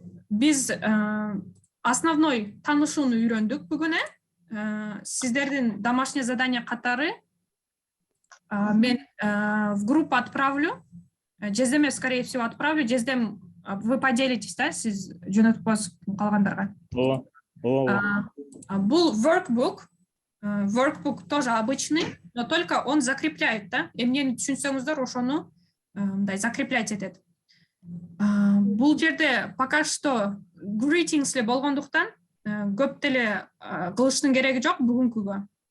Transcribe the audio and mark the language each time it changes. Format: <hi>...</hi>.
<ky>Биз основной таанышууну үйрөндүк бүгүн. Сиздердин</ky> <ru>домашнее задание</ru> <ky>катары мен</ky> <ru>в группу отправлю. Жездеме, скорее всего, отправлю.</ru> <ky>Жездем</ky> <ru>вы поделитесь,</ru> <ky>да, сиз жөнөтүп коесуз калгандарга.</ky> <ru>Бул workbook. Workbook тоже обычный, но только он закрепляет, да?</ru> <ky>Эмнени түшүнсөңүздөр, ошону мындай закреплять этет. Бул жерде</ky> <ru>пока что</ru> <ky>greetings эле болгондуктан көп деле кылыштын кереги жок бүгүнкүгө.</ky>